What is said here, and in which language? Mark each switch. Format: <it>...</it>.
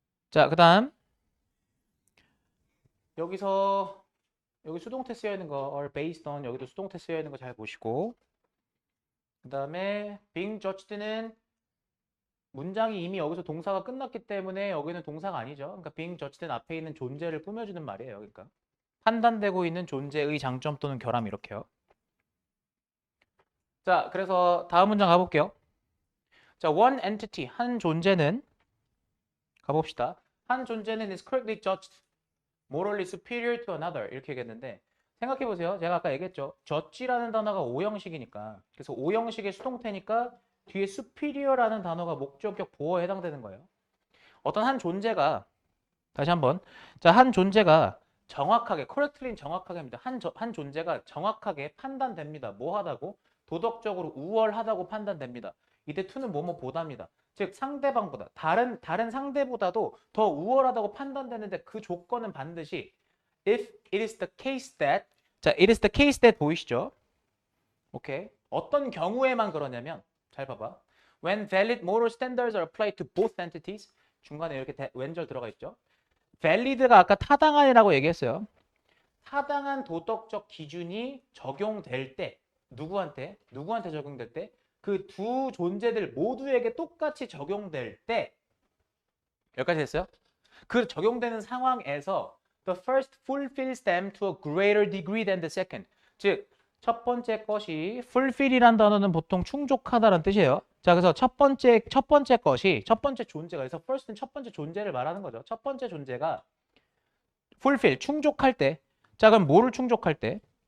<ko>자, 그 다음 여기서 여기 수동태 쓰여 있는 거 or based on 여기도 수동태 쓰여 있는 거 잘 보시고, 그 다음에 being judged는 문장이 이미 여기서 동사가 끝났기 때문에 여기는 동사가 아니죠. 그러니까 being judged 앞에 있는 존재를 꾸며주는 말이에요. 그러니까 판단되고 있는 존재의 장점 또는 결함 이렇게요. 자, 그래서 다음 문장 가볼게요. 자, one entity 한 존재는 가봅시다. 한 존재는</ko> <en>is correctly judged morally superior to another</en> <ko>이렇게 얘기했는데 생각해 보세요. 제가 아까 얘기했죠. judge라는 단어가 오형식이니까 그래서 오형식의 수동태니까 뒤에 superior라는 단어가 목적격 보어에 해당되는 거예요. 어떤 한 존재가 다시 한번 자, 한 존재가 정확하게 correctly는 정확하게 합니다. 한 존재가 정확하게 판단됩니다. 뭐 하다고? 도덕적으로 우월하다고 판단됩니다. 이때 to는 뭐뭐 보답니다. 즉 상대방보다 다른 상대보다도 더 우월하다고 판단되는데 그 조건은 반드시</ko> <en>if it is the case that</en> <ko>자,</ko> <en>it is the case that</en> <ko>보이시죠? 오케이. 어떤 경우에만 그러냐면 잘 봐봐.</ko> <en>When valid moral standards are applied to both entities</en> <ko>중간에 이렇게 왼절 들어가 있죠. valid가 아까 타당한이라고 얘기했어요. 타당한 도덕적 기준이 적용될 때 누구한테 적용될 때 그 두 존재들 모두에게 똑같이 적용될 때 여기까지 됐어요? 그 적용되는 상황에서</ko> <en>the first fulfills them to a greater degree than the second.</en> <ko>즉 첫 번째 것이 fulfill이란 단어는 보통 충족하다라는 뜻이에요. 자, 그래서 첫 번째 존재가 그래서 first는 첫 번째 존재를 말하는 거죠. 첫 번째 존재가 fulfill 충족할 때, 자 그럼 뭐를 충족할 때?</ko>